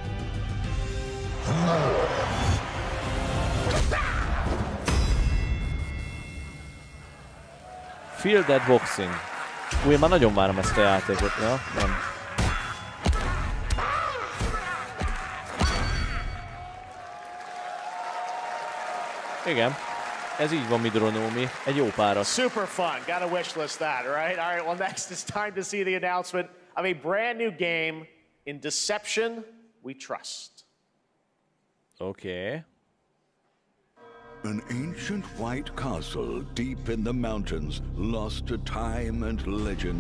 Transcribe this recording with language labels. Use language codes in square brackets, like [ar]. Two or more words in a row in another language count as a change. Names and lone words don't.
[en] Fielded Boxing. [hu] Én már nagyon várom ezt a játékot, ja? Nem. Igen. Ez így van, Midronomi. Egy jó párat. [en] Super fun. Gotta wishlist that, right? All right, well, next it's time to see the announcement of a brand new game in Deception We Trust. Okay. An ancient white castle deep in the mountains, lost to time and legend.